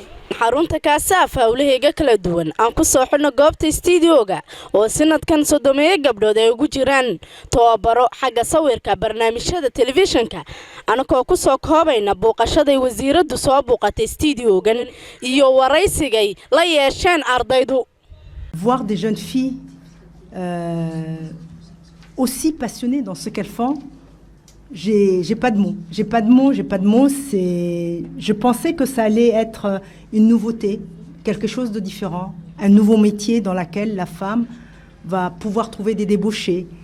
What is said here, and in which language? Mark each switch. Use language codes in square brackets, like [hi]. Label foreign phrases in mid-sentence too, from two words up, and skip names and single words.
[so] xarunta CASAF hawlaheega kala duwan aan ku soo xidhno goobta studio-ga oo sanadkan 30 gabdhood ay ugu jiraan tababaro xagga sawirka barnaamijyada telefishinka anakoo ku soo koobayna booqashada wasiiradu soo booqatay studio-gan iyo waraysigay la yeesheen ardaydu. [fr] Voir des jeunes filles aussi passionnées dans ce qu'elles font, j'ai pas de mots, je pensais que ça allait être une nouveauté, quelque chose de différent, un nouveau métier dans lequel la femme va pouvoir trouver des débauchés.